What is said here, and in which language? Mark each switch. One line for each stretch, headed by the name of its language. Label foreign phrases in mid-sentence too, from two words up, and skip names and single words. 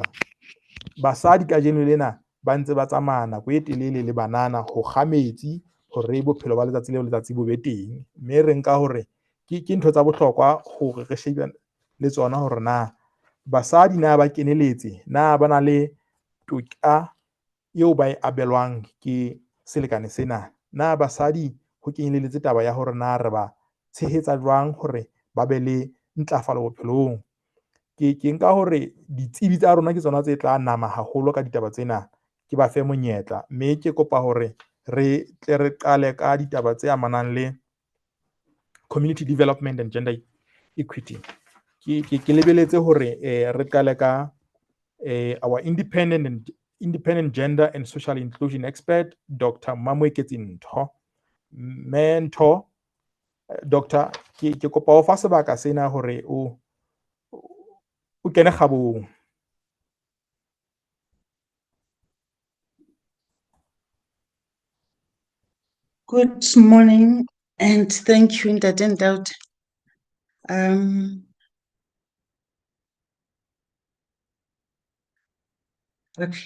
Southern Sotho: Basadi kajeno lena ba ntse ba tsamaya nako e telele le banana ho kga metsi hore bophelo ba letsatsi le letsatsi bo be teng, mme re nka hore ke ntho tsa bohlokwa hore re shebe le tsona hore na basadi na ba keneletse, na ba na le toka eo ba e abelwang ke selekane sena, na basadi ho kenyeletse taba ya hore na re ba tshehetsa jwang hore ba be le ntlafalo bophelong. Ke nka hore ditsebi tsa rona ke tsona tse tla nama haholo ka ditaba tsena, ke ba fe monyetla, mme ke kopa hore re tle re qale ka ditaba tse amanang le
English: community development and gender equity.
Southern Sotho: Ke lebeletse hore re qale ka
English: our independent gender and social inclusion expert,
Southern Sotho: Dr. Mamweketsi Ntho. Ntho, Doctor, ke kopa o fa sebaka sena hore o kene kgabong.
English: Good morning and thank you, Ntate Ndaude. Okay.